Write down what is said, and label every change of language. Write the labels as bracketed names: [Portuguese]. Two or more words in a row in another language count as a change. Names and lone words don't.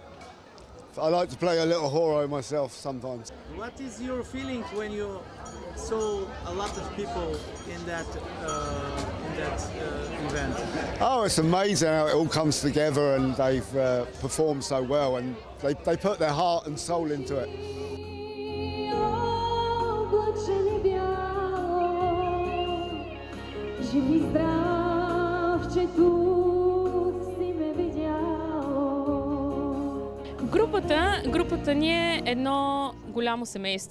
[English] I like to play a little horo myself sometimes. What is your feeling when you saw a lot of people in that event? Oh, it's amazing how it all comes together, and they've performed so well, and they put their heart and soul into it. [Bulgarian] Жив и здрав, че тук си ме видял. Групата ни е едно голямо семейство.